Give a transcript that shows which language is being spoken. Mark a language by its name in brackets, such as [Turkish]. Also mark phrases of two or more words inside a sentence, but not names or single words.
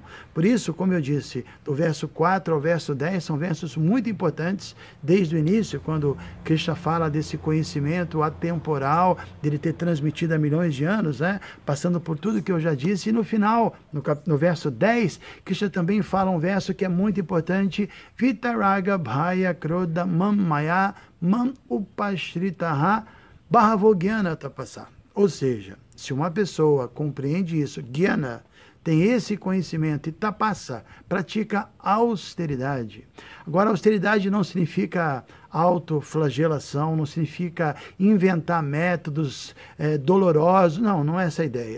[Portuguese] Por isso, como eu disse, do verso 4 ao verso 10 são versos muito importantes desde o início, quando Krishna fala desse conhecimento atemporal, dele ter transmitido há milhões de anos, passando por tudo que eu já disse, e no final, no verso 10, Krishna também fala um verso que é muito importante, [Sanskrit] Vitaraga Bhaya Krodha Mam Maya Mam Upashritaha Bhavogyana Tapasa. [Portuguese] Ou seja, se uma pessoa compreende isso, Gyana, tem esse conhecimento e tapassa, pratica austeridade. Agora, austeridade não significa autoflagelação, não significa inventar métodos dolorosos, não é essa a ideia.